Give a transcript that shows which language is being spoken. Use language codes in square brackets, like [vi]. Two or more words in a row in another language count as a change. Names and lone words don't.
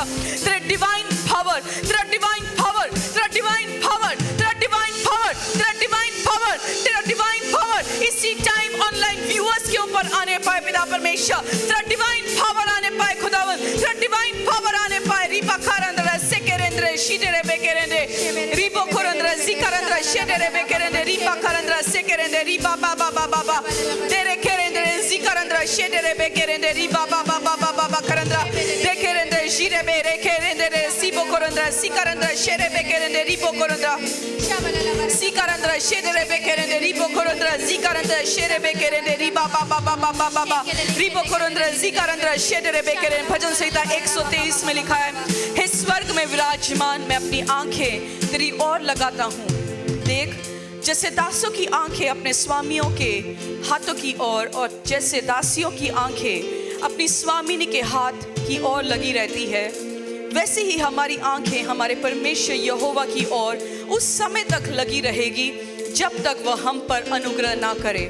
[hi] तेरे [en] divine power, [hi] तेरा [en] divine power, [hi] तेरा [en] divine power, [hi] तेरा [en] divine power, [hi] तेरा [en] divine power, [hi] तेरा [en] divine power [hi] इसी [en] time online viewers [hi] के ऊपर आने पाए पिता परमेश्वर। तेरा [en] divine power [hi] आने पाए खुदावन, तेरा [en] divine power [hi] आने पाए। रिपा खारंद्र सेकेरेंद्र शीटेरे बेकेरेंद्र रिपो खोरंद्र जिकरंद्र शेटेरे बेकेरेंद्र रिपा खारंद्र सेकेरेंद्र रिपा बाबा बाबा बाबा तेरे केरेंद्र जिकरंद्र शेटेरे बेकेरेंद्र रिपा बाबा बाबा बाबा करंद्र बेकेरेंद्र शीरे बे रेकेरेंद्र सिपो खोरंद्र सिकरंद्र शेरे बेकेरेंद्र रिपो खोरंद्र सिकरंद्र शेटेरे बेकेरेंद्र रिपो खोरंद्र जिकरंद्र शेरे बेकेरेंद्र रिपा बाबा बाबा बाबा रिपो खोरंद्र जिकरंद्र शेटेरे बेकेरेंद्र। भजन संहिता 123 में लिखा है, हे स्वर्ग में विराजमान मैं अपनी आंखें तेरी ओर लगाता हूँ। देख जैसे दासों की आंखें अपने स्वामियों के हाथों की ओर और जैसे दासियों की आंखें अपनी स्वामिनी के हाथ की ओर लगी रहती है, वैसे ही हमारी आंखें हमारे परमेश्वर यहोवा की ओर उस समय तक लगी रहेगी जब तक वह हम पर अनुग्रह ना करे।